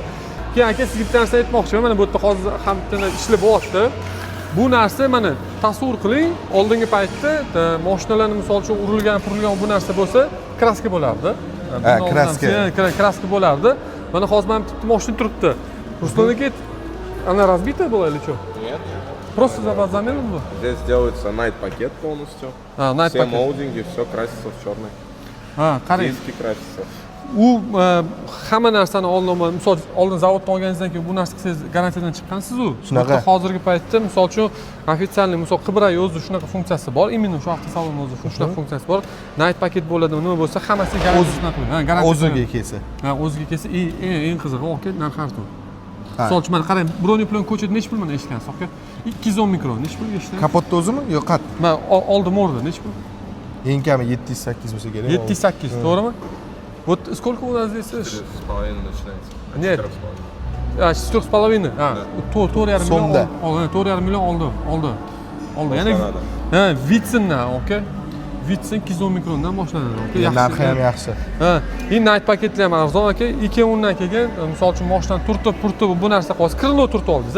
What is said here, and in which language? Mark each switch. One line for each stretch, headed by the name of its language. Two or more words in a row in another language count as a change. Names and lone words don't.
Uzbek: Keyin aka sizga bitta narsa aytmoqchiman. Mana bu yerda hozir ham bitta ishlab bo'lyapti. Bu narsa mana tasavvur qiling, oldingi paytda mashinalarni misol uchun urilgan bu narsa bo'lsa, kraska bo'lardi. Kraska bo'lardi. Mana hozir ham bitta mashina turibdi. Ruslan aka,
Russian: она разбита была или что? Нет. Просто запас замены был? Здесь делается night пакет полностью. Night все пакет. молдинги, все красится в черный.
Uzbek: Qarang.
Russian: Диски красятся.
Uzbek: U hamma narsani misol oldin zavoddan olganingizdan keyin bu narsa qilsangiz garantiyadan chiqqansiz-ku. Shunaqa. Hozirgi paytda misol uchun ofitsialniy misol Qibray o'zi shunaqa funksiyasi bor. Imенно shu avtosalon o'zi shunaqa funksiyasi bor. Night paket bo'ladimi, nima bo'lsa hammasi garantiyasidan qilinadi. o'ziga kelsa. Ha, o'ziga kelsa eng qizig'i oka narxi arzon. Misol uchun mana qarang, broni bilan ko'chada necha pul mana eshitgansiz oka? 210 mikron necha pul eshitdingiz? Kapotda o'zimi? Yo'q, qat. Mana oldi morda necha pul? Eng kami 700-800 bo'lsa kerak. 700-800, to'g'rimi?
Russian: Вот сколько у нас здесь? 4,5 начинается. Нет. 4,5.
Uzbek: Ha, 4,5 So'mda. million. 4,5 million oldi. Yana Boshlanadi. Vitsindan, okey. Vitsin 210 mikrondan boshlanadi, okey. Narxi ham yaxshi. Ha, endi night paketlar ham arzon, okey. 2.10 dan keyin, misol uchun mashinadan turtib bu narsa qolsa, krilo turtib oldiz-a.